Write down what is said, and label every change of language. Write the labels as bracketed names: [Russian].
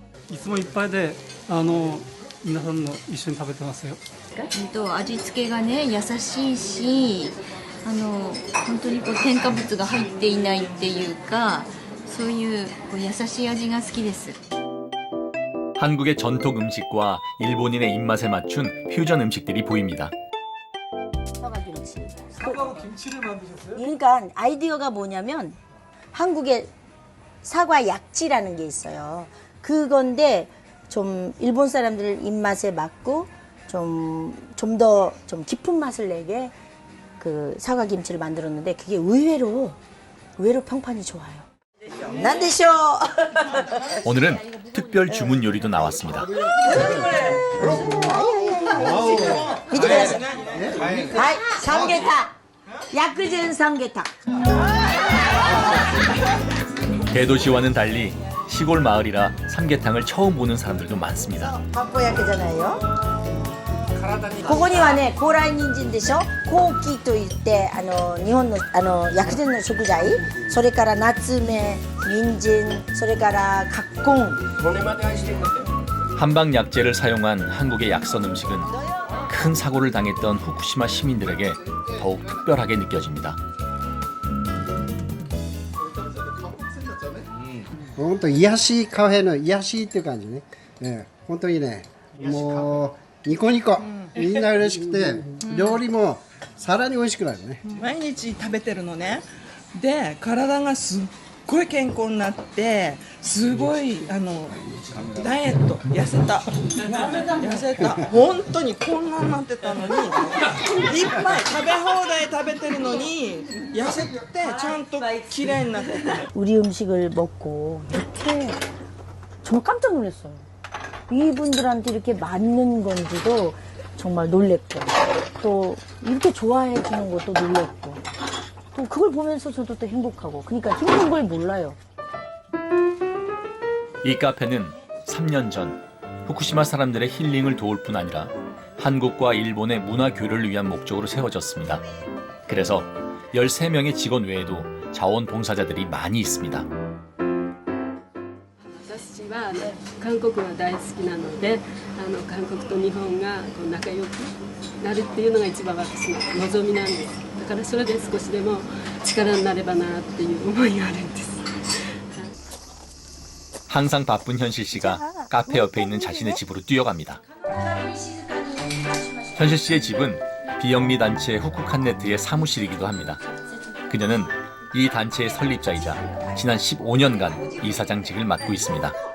[Japanese] いつもいっぱいで皆さんの一緒に食べてますよ。味付けがね優しいし本当にこう添加物が入っていないっていうかそういうこう優しい味が好きです。 [Korean] 한국의 전통 음식과 일본인의 입맛에 맞춘 퓨전 음식들이 보입니다. 사과김치. 사과로 김치를 만드셨어요? 그러니까 아이디어가 뭐냐면 한국에 사과 약지라는 게 있어요. 그건데 좀 일본 사람들 입맛에 맞고 좀 더 좀 깊은 맛을 내게 그 사과김치를 만들었는데 그게 의외로 평판이 좋아요. 난 되쇼. 오늘은 특별 주문 요리도 나왔습니다. 밑에 가서. 아이, 삼계탕. 야쿠젠 삼계탕. 대도시와는 달리 시골 마을이라 삼계탕을 처음 보는 사람들도 많습니다. 타코야키잖아요. [Japanese] ここにはね、高麗人参でしょ、コウキといって日本の薬膳の食材、それからナツメ、人参、それからカッコン。 [Korean] 한방 약재를 사용한 한국의 약선 음식은 큰 사고를 당했던 후쿠시마 시민들에게 더욱 특별하게 느껴집니다. [Japanese] 本当癒やしいカフェの癒やしいっていう感じね。本当にね、もうニコニコ、みんな嬉しくて、料理もさらに美味しくなるね。毎日食べてるのね。で、体がすっごい健康になって、すごいダイエット痩せた。痩せた。本当にこんなになってたのに、いっぱい食べ放題食べてるのに痩せてちゃんと綺麗になってた。 [Korean] 우리 음식을 먹고 이렇게 정말 깜짝 놀랐어요. 이분들한테 이렇게 맞는 건지도 정말 놀랬고 또 이렇게 좋아해 주는 것도 놀랬고 또 그걸 보면서 저도 또 행복하고 그러니까 힘든 걸 몰라요. 이 카페는 3년 전 후쿠시마 사람들의 힐링을 도울 뿐 아니라 한국과 일본의 문화 교류를 위한 목적으로 세워졌습니다. 그래서 13명의 직원 외에도 자원봉사자들이 많이 있습니다. [Japanese] 私は韓国が大好きなので韓国と日本がこう仲良くなるっていうのが一番私の望みなんです。だからそれで少しでも力になればなっていう思いがあるんです。 [Korean] 항상 바쁜 현실 씨가 카페 옆에 있는 자신의 집으로 뛰어갑니다. 현실 씨의 집은 비영리 단체 후쿠칸네트의 사무실이기도 합니다. 그녀는 이 단체의 설립자이자 지난 15년간 이사장직을 맡고 있습니다.